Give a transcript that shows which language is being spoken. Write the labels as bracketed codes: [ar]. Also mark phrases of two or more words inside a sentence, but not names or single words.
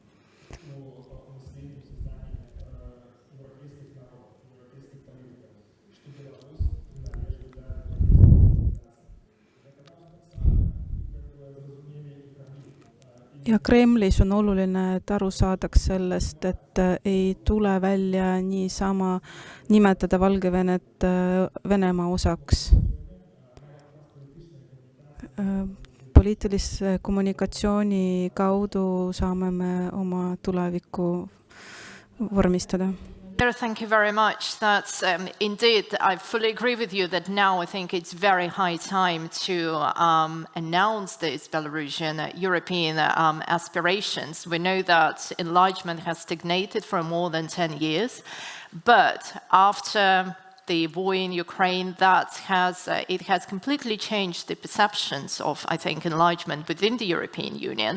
[et] Ja Kremlis on oluline, et aru saadaks sellest, et ei tule välja niisama nimetada Valgevenet Venemaa osaks. Poliitilise kommunikatsiooni kaudu saame me oma tulevikku vormistada. [en] Thank you very much. That's indeed, I fully agree with you that now I think it's very high time to announce these Belarusian European aspirations. We know that enlargement has stagnated for more than 10 years, but after the war in Ukraine, it has completely changed the perceptions of, I think, enlargement within the European Union.